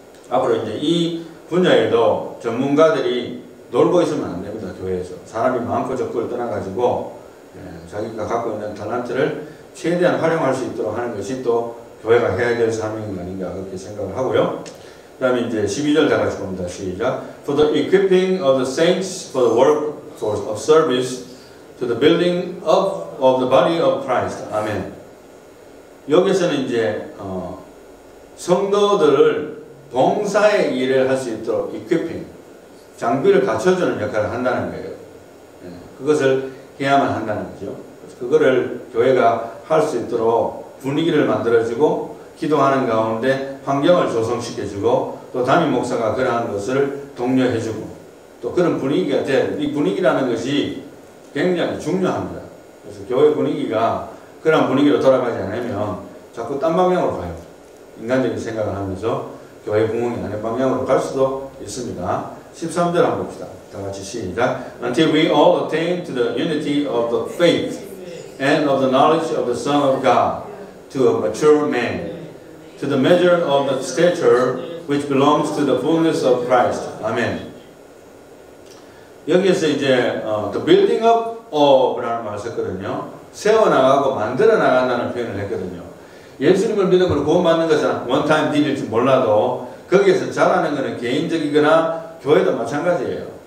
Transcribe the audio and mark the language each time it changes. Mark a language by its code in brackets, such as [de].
[ko] 앞으로 이제 이 분야에도 전문가들이 놀고 있으면 안 됩니다. 교회에서 사람이 많고 적고를 떠나가지고 자기가 갖고 있는 탤런트를 최대한 활용할 수 있도록 하는 것이 또 교회가 해야 될 사명이 아닌가 그렇게 생각을 하고요. 그 다음에 이제 12절 다 같이 봅니다. 시작. [en] For the equipping of the saints for the work of service to the building up of the body of Christ. [ko] 아멘. 여기서는 이제 성도들을 봉사의 일을 할 수 있도록 equipping, 장비를 갖춰주는 역할을 한다는 거예요. 그것을 해야만 한다는 거죠. 그거를 교회가 할 수 있도록 분위기를 만들어주고 기도하는 가운데 환경을 조성시켜주고 또 담임 목사가 그러한 것을 독려해주고 또 그런 분위기가 돼야 돼요. 이 분위기라는 것이 굉장히 중요합니다. 그래서 교회 분위기가 그런 분위기로 돌아가지 않으면 자꾸 딴 방향으로 가요. 인간적인 생각을 하면서 교회 부흥이 아닌 방향으로 갈 수도 있습니다. 13절 한번 봅시다. 다 같이 시작. [en] Until we all attain to the unity of the faith and of the knowledge of the Son of God, to a mature man, to the measure of the stature which belongs to the fullness of Christ. [ko] 아멘. 여기에서 이제 [en] the building up of [ko] 라는 말을 썼거든요. 세워나가고 만들어 나간다는 표현을 했거든요. 예수님을 믿음으로 구원받는 것은 원타임 딜일지 몰라도 거기에서 잘하는 것은 개인적이거나 교회도 마찬가지예요.